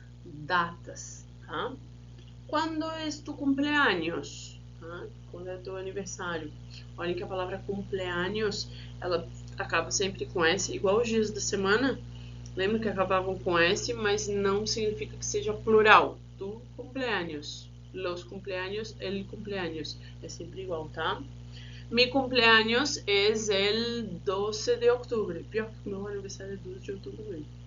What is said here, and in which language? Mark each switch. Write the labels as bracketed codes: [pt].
[pt] Datas, tá? Quando é tu cumpleaños? Tá? Quando é teu aniversário? Olhem que a palavra cumpleaños, ela acaba sempre com S, igual os dias da semana. Lembra que acabavam com S, mas não significa que seja plural. [es] Tu cumpleaños, los cumpleaños, el cumpleaños. [pt] É sempre igual, tá? [es] Mi cumpleaños es el 12 de octubre. [pt] Pior que meu aniversário é 12 de outubro mesmo.